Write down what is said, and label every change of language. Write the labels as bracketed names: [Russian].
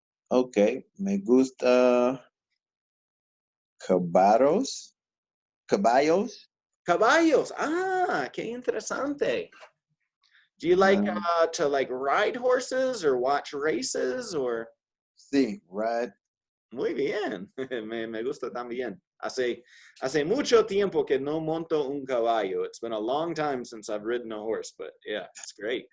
[Spanish] Okay. Me gusta caballos. Caballos. Caballos. Ah, qué interesante. [English] Do you like to ride horses or watch races or? [Spanish] Sí, [English] ride. [Spanish] Muy bien. Me gusta también. Hace mucho tiempo que no monto un caballo. [English] It's been a long time since I've ridden a horse, but yeah, it's great.